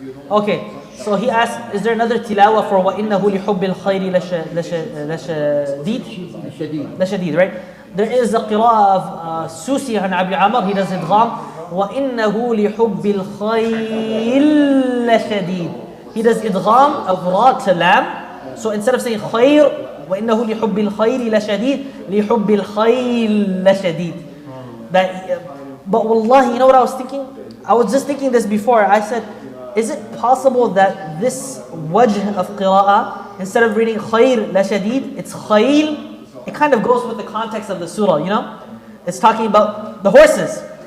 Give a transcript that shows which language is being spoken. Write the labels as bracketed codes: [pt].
[en] Okay, so he asked, is there another tilawa for [ar] وَإِنَّهُ لِحُبِّ الْخَيْرِ لَشَدِيد? [en] لَشَدِيد, right? There is a qira'ah of Susi and Abi Amr, he does idgham, [ar] وَإِنَّهُ لِحُبِّ الْخَيْرِ لَشَدِيد. [en] He does idgham of ra to lam. So instead of saying khayr, [ar] وَإِنَّهُ لِحُبِّ الْخَيْرِ لَشَدِيد, لِحُبِّ الْخَيْرِ لَشَدِيد. [en] But wallahi, you know what I was thinking? I was just thinking this before. I said, is it possible that this wajh of qira'ah, instead of reading khayr la shadid, it's khayl? It kind of goes with the context of the surah, you know? It's talking about the horses.